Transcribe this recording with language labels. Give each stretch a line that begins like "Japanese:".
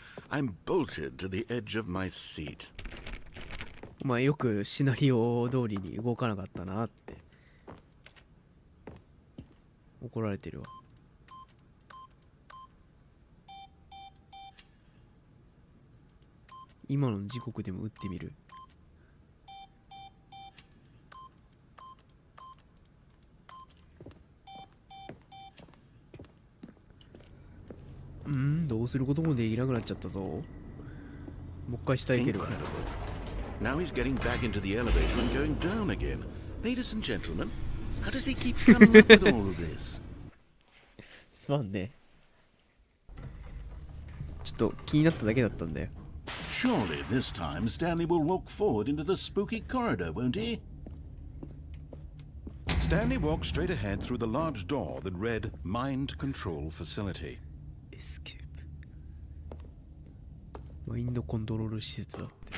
English: I'm bolted to the edge of my seat.
Japanese: まあよくシナリオ通りに動かなかったなって怒られてるわ。今の時刻でも打ってみる。どうすることもできなくなっちゃったぞ。もう一回下行けるわ。
English: Now he's getting back into the elevator and going down again. Ladies and gentlemen, how does he keep coming up with all of this?
Japanese: すまんね。ちょっと気になっただけだったんだよ。
English: Surely this time Stanley will walk forward into the spooky corridor, won't he? Stanley walked straight ahead through the large door that read Mind Control Facility.
Japanese: エスケープ。マインドコントロール施設だって。